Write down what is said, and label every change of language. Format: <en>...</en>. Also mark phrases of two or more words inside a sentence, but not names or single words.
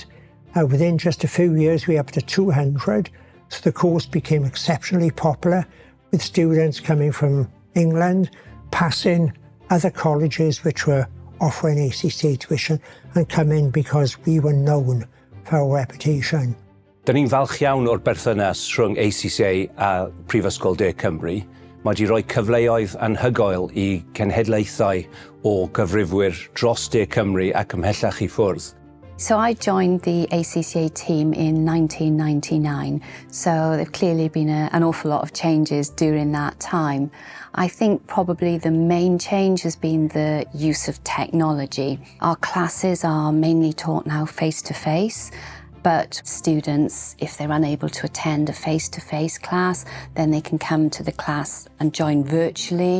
<en>Within just a few years we were up to 200, so the course became exceptionally popular, with students coming from England, passing other colleges which were offering ACCA tuition, and coming because we were known for our reputation.</en> <cy>Dyn ni'n falch iawn o'r berthynas rhwng ACCA a Prifysgol De Cymru. Mae wedi rhoi cyfleoedd anhygoel i cenhedlaethau o gyfrifwyr dros De Cymru ac ymhellach i ffwrdd.</cy> <en>So I joined the ACCA team in 1999, so there've clearly been an awful lot of changes during that time. I think probably the main change has been the use of technology. Our classes are mainly taught now face-to-face, but students, if they're unable to attend a face-to-face class, then they can come to the class and join virtually.</en>